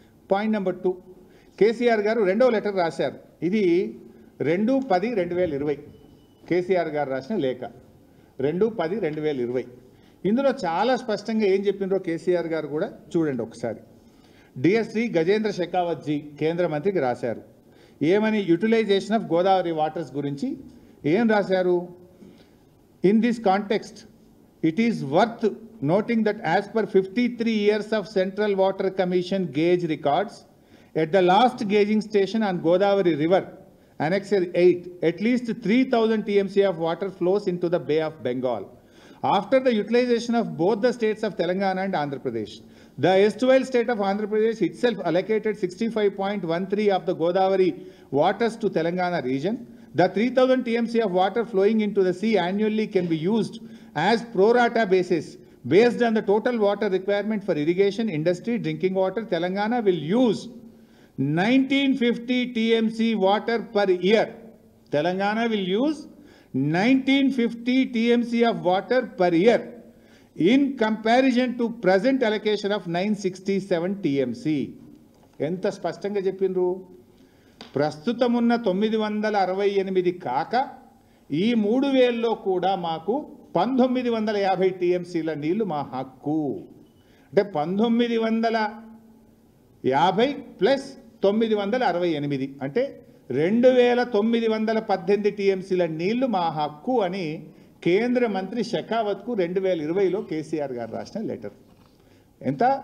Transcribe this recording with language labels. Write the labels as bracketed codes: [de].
[te] Point number 2, KCR గారు రెండవ letter రాశారు. ఇది 2/10/2020 కేసీఆర్ గారు రాసిన లేఖ. 2/10/2020 ఇందులో చాలా స్పష్టంగా ఏం చెప్పిండ్రో కేసీఆర్ గారు కూడా చూడండి ఒకసారి. డియర్ శ్రీ గజేంద్ర షెకావత్ జీ కేంద్ర మంత్రికి రాశారు. ఏమని? [en] utilization of Godavari waters [te] గురించి ఏం రాశారు? [en] In this context it is worth noting that as per 53 years of Central Water Commission gauge records, at the last gauging station on Godavari River, Annexure 8, at least 3,000 TMC of water flows into the Bay of Bengal. After the utilization of both the states of Telangana and Andhra Pradesh, the erstwhile state of Andhra Pradesh itself allocated 65.13 of the Godavari waters to Telangana region. The 3,000 TMC of water flowing into the sea annually can be used as pro rata basis. Based on the total water requirement for irrigation, industry, drinking water, Telangana will use 1950 TMC water per year. Telangana will use 1950 TMC of water per year in comparison to present allocation of 967 TMC. [te] ఎంత స్పష్టంగా చెప్పిండ్రు. ప్రస్తుతం ఉన్న 968 కాక ఈ 3000లో కూడా మాకు 1950 TMCల నీళ్లు మా హక్కు. అంటే 1950 ప్లస్ 968 అంటే 2918 TMCల నీళ్లు మా హక్కు అని కేంద్ర మంత్రి షెకావత్కు 2020లో కేసీఆర్ గారు రాసిన లెటర్. ఎంత?